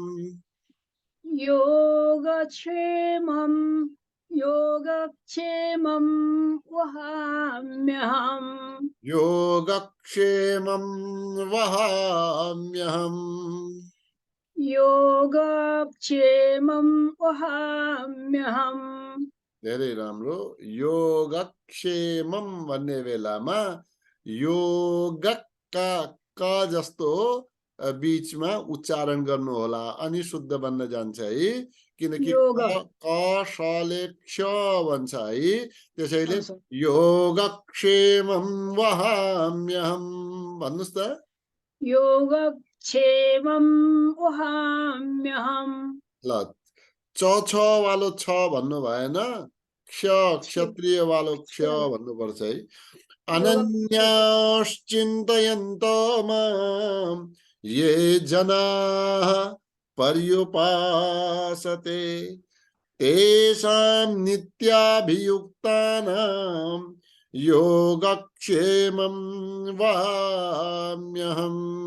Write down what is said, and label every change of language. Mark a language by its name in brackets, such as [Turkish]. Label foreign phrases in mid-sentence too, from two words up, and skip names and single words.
[Sanskrit] योगक्षेमं योगक्षेमं वहाम्यहम् योगक्षेमं वहाम्यहम् योगक्षेमं वहाम्यहम् [Nepali] धेरै राम्रो योगक्षेमम भन्ने बेलामा योगका क जस्तो बीचमा उच्चारण गर्नु होला अनि शुद्ध बन्न जान्छ है किनकि [Sanskrit] योग [Nepali] क शले क्ष भन्छ है त्यसैले हजुर [Sanskrit] योगक्षेमम वहाम्यहम् [Nepali] भन्नुस् त [Sanskrit] योगक्षेमं वहाम्यहम् [Nepali] ल च छ वालो छ भन्नु भएन क्ष क्षत्रिय वालो क्ष भन्नुपर्छ है [Sanskrit] योगक्षेम अनन्याश्चिन्तयन्तो माम् ये जनाः पर्युपासते तेषां नित्याभियुक्तानां योगक्षेमं वहाम्यहम्